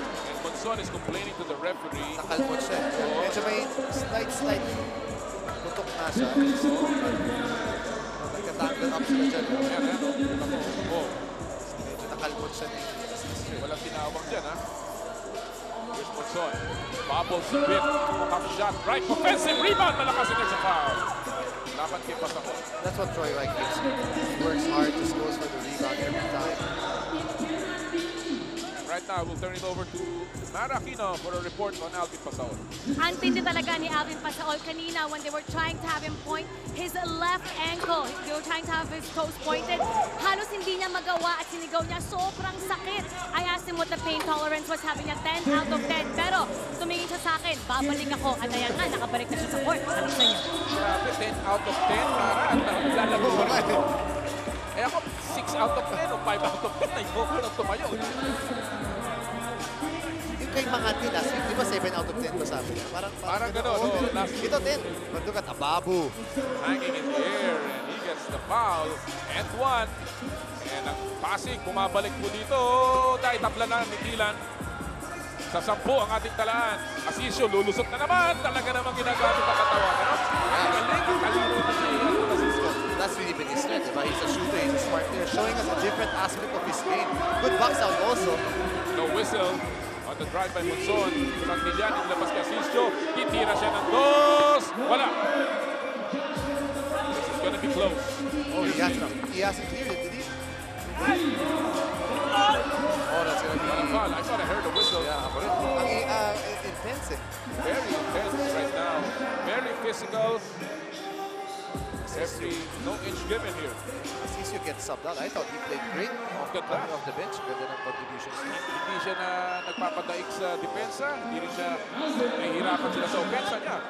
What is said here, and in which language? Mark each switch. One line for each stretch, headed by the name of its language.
English: And Monzon is complaining to the referee.
Filipino: nakalmot siya. Medyo may slight putok na siya. So, nagka-tangle up sila dyan. Ayan, ayan. Oh, Medyo nakalmot siya ni Asisio. walang tinawag dyan, ha?
English: Here's Monzon. Bobbles a bit. Tough shot. Right. Offensive rebound. Malakas against a foul.
Filipino: Laban kay Pasawal.
English: That's what Troy Wright gives you. He works hard, just goes for the rebound every time. Right now, we'll turn it over to Mara Aquino for a report on Alvin Pasawal.
Filipino: Ang tindi talaga ni Alvin Pasawal kanina
English: when they were trying to have him point his left ankle. They were trying to have his toes pointed.
Filipino: Halos hindi niya magawa at sinigaw niya sobrang sakit.
English: I asked him what the pain tolerance was, having a 10 out of 10.
Filipino: Pero tumingin siya sa akin, babalik ako. At ayan nga, nakabalik na siya sa court. Ano sa niya? Grabe, 10 out of 10, Mara. At lalago pa rin ito. Eh ako, 6 out of 10 o 5 out of 10 na yung ko lang tumayo. Yung kay Makati last week, di ba 7 out of 10 ba sabi niya? Parang gano'n, oh,
English: last week. Ito 10. But look at Ababu. Hanging in the air, and he gets the foul. And one.
Filipino: And ang Pasig, bumabalik po dito. Dahil tabla na ni Dylan. Sa 10 ang ating talaan. Asisio, lulusot na naman. Talaga namang ginagamit ang katawan. Ano? Galing, kalaro na si Asisio.
English: That's really been his strength, diba? He's a shooter, he's a smart player, showing us a different aspect of his game. Good box out also. No whistle on the drive by Monzon.
Filipino: Santillan, inilabas kay Asisio. Titira siya ng dos. Wala.
English: This is gonna be close. Oh, he hasn't cleared it, did he? Oh, that's gonna be Foul. I thought I heard a whistle.
Filipino: ang intense eh.
English: Very intense right now. Very physical. No inch given here. Asisio gets subbed out. I thought he played great
Filipino: Ganda.
English: off the bench.
Filipino: Ganda ng contributions niya. Hindi siya na nagpapadaig sa depensa. Hindi rin siya nahihirapan sila sa opensa niya.